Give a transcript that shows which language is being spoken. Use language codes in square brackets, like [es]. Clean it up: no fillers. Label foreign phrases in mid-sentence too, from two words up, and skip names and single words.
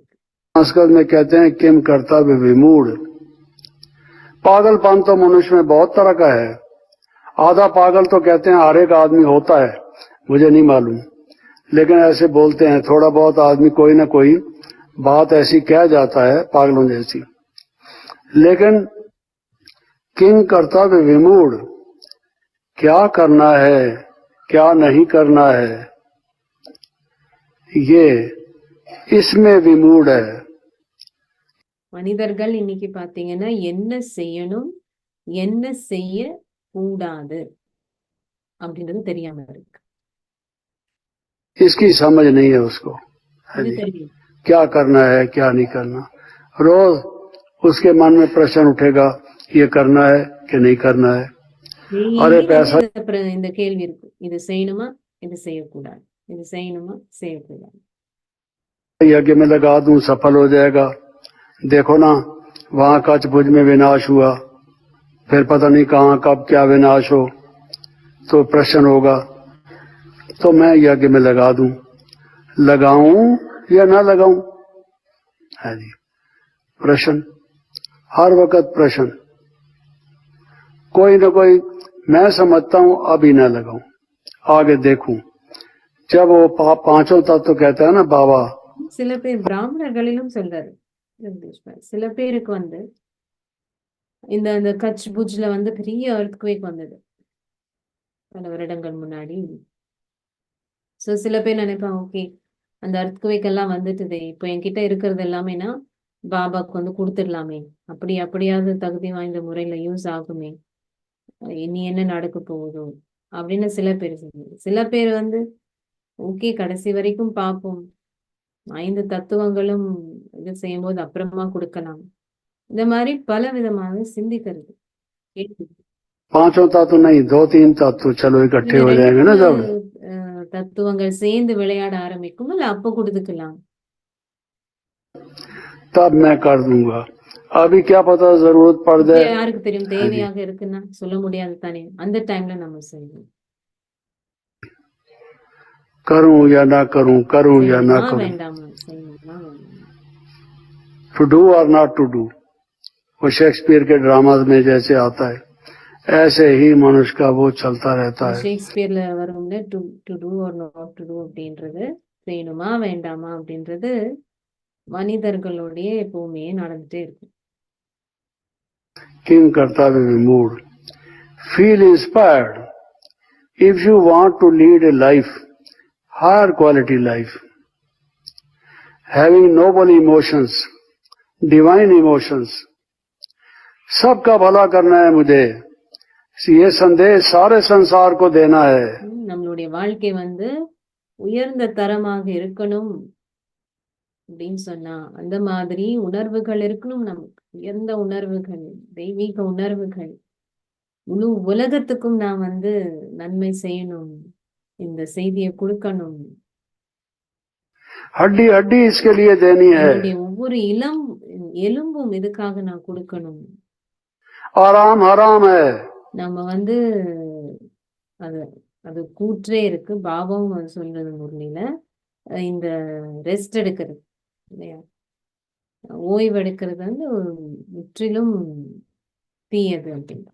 [hi] संस्कृत में कहते हैं [sa] किम कर्तव्य विमूढ़। [hi] पागलपन तो मनुष्य में बहुत तरह का है। आधा पागल तो कहते हैं हर एक आदमी होता है, मुझे नहीं मालूम, लेकिन ऐसे बोलते हैं थोड़ा बहुत आदमी कोई ना कोई बात ऐसी कह जाता है पागलों जैसी। लेकिन [sa] किम कर्तव्य विमूढ़, [hi] क्या करना है क्या नहीं करना है, ये इसमें विमूढ़ है। [ta] மனிதர்கள் இன்னைக்கு பாத்தீங்கன்னா என்ன செய்யணும் என்ன செய்ய கூடாது அப்படின்றது தெரியாம இருக்கு। [hi] इसकी समझ नहीं है उसको, क्या करना है क्या नहीं करना। रोज उसके मन में प्रश्न उठेगा, ये करना है कि नहीं करना है। अरे पैसा, [ta] இந்த கேள்வி இருக்கு, இது செய்யணுமா இது செய்யக்கூடாது, இது செய்யணுமா செய்யக்கூடாது। [hi] यज्ञ में लगा दूं सफल हो जाएगा, देखो ना वहां कच्छ भुज में विनाश हुआ, फिर पता नहीं कहां कब क्या विनाश हो, तो प्रश्न होगा तो मैं यज्ञ में लगा दूं, लगाऊं या ना लगाऊं, है जी प्रश्न, हर वक्त प्रश्न। कोई ना कोई, मैं समझता हूं अभी ना लगाऊं, आगे देखूं। जब वो पांचों तत्व कहता है ना बाबा, [ta] சில பேர் பிராமணர்களிலும் சொல்றாரு, ஜெகதீஸ்வர். சில பேருக்கு வந்து இந்த இந்த கட்ச் புஜ்ல வந்து பெரிய earthquake வந்தது பல வருடங்கள் முன்னாடி. ஸோ சில பேர் நினைப்பாங்க, ஓகே அந்த earthquake எல்லாம் வந்துட்டுதே, இப்போ என்கிட்ட இருக்கிறது எல்லாமேனா பாபாக்கு வந்து கொடுத்துடலாமே, அப்படியாவது தகுதி வாய்ந்த முறையில யூஸ் ஆகுமே, இனி என்ன நடக்க போகுதோ அப்படின்னு சில பேர் சொல்லுவாங்க. சில பேர் வந்து ஓகே கடைசி வரைக்கும் பார்ப்போம், 5 தத்துவங்களும் இது செய்யும்போது அப்புறமா கொடுக்கலாம், இந்த மாதிரி பல விதமாக சிந்திக்கிறது. கேள்வி. [hi] पांचों तत्व नहीं, दो तीन तत्व चलो इकट्ठे [ta] இந்த [hi] हो [ta] ரெண்டு [hi] जाएंगे ना [ta] மூணு [hi] जब, [ta] தத்துவங்கள் சேர்ந்து விளையாட ஆரம்பிக்கும், இல்ல அப்ப கொடுத்துக்கலாம். [hi] तब मैं कर दूंगा. अभी क्या पता जरूरत पड़ [ta] இப்ப [hi] जाए. [ta] யாருக்கு தெரியும், [hi] हाँ जी, [ta] தேவையாக இருக்குன்னா சொல்ல முடியாது தானே, அந்த டைம்ல நம்ம செய்யணும். [hi] करूं या ना करूं, करूं या ना [ta] செய்யணுமா [hi] करूं, [ta] வேண்டாமா, செய்யணுமா வேண்டாமா. [en] to do [hi] और [en] not to do, [hi] वो शेक्सपियर के ड्रामाज में जैसे आता है, ऐसे ही मनुष्य का वो चलता रहता [ta] இது [hi] है. [ta] ஷேக்ஸ்பியர்ல வரும்ல, [en] to to do or not to do [ta] அப்படின்றது, செய்யணுமா வேண்டாமா அப்படின்றது மனிதர்களுடைய எப்பவுமே நடந்துட்டே இருக்கும். [hi] किंग कर्तव्य में मूड. [en] feel inspired if you want to lead a life, higher quality life, having noble emotions, divine emotions. [hi] सबका भला करना है मुझे, ये संदेश सारे संसार को देना है. [ta] நம்மளுடைய வாழ்க்கை வந்து உயர்ந்த தரமாக இருக்கணும் அப்படின்னு சொன்னா, அந்த மாதிரி உணர்வுகள் இருக்கணும் நமக்கு, உயர்ந்த உணர்வுகள், தெய்வீக உணர்வுகள். முழு உலகத்துக்கும் நான் வந்து நன்மை செய்யணும், இந்த செய்தியை கொடுக்கணும். [hi] हड्डी हड्डी इसके लिए देनी है. [ta] என்னுடைய ஒவ்வொரு எலும்பும் இதுக்காக நான் கொடுக்கணும். [hi] आराम हराम है. [ta] நம்ம வந்து அது அது கூற்றே இருக்கு, பாபாவும் அது சொல்றது முரளியில, இந்த ரெஸ்ட் எடுக்கிறது இல்லையா, ஓய்வு எடுக்கிறது வந்து முற்றிலும் தீயது அப்படின்னா.